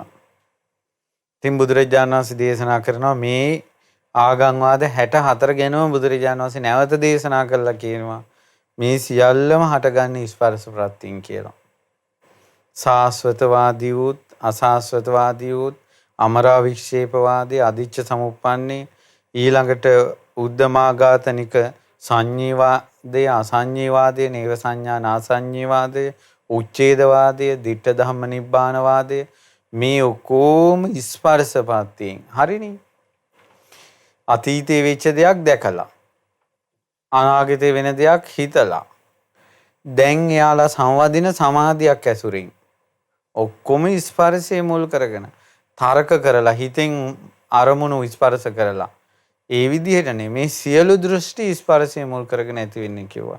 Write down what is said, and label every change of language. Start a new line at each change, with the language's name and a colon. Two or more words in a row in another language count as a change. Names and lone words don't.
Sinhala: ඉතින් බුදුරජාණන් වහන්සේ දේශනා කරනවා මේ ආගම්වාද 64 ගැනම බුදුරජාණන් වහන්සේ නැවත දේශනා කළා කියනවා. මේ සියල්ලම හටගන්නේ ස්පර්ශ ප්‍රත්‍යයෙන් කියලා. සාස්වතවාදී වූත් අසාස්වතවාදී වූත් අමරා වික්ෂේපවාදී අදිච්ච සමුප්පන්නේ ඊළඟට උද්දමාඝාතනික සංඤීවාදය අසංඤීවාදය නේව සංඥා නාසංඤීවාදය උච්ඡේදවාදය ditta ධම්ම නිබ්බානවාදය මේ ඔක්කොම ස්පර්ශපත්තියෙන් හරිනේ. අතීතයේ වෙච්ච දෙයක් දැකලා අනාගතේ වෙන දෙයක් හිතලා දැන් එයාලා සංවදින සමාධියක් ඇසුරින් ඔක්කොම ස්පර්ශයේ මුල් කරගෙන තර්ක කරලා හිතෙන් අරමුණු ස්පර්ශ කරලා ඒ විදිහට නෙමේ සියලු දෘෂ්ටි ස්පර්ශයේ මුල් කරගෙන ඇති වෙන්නේ කිව්වා.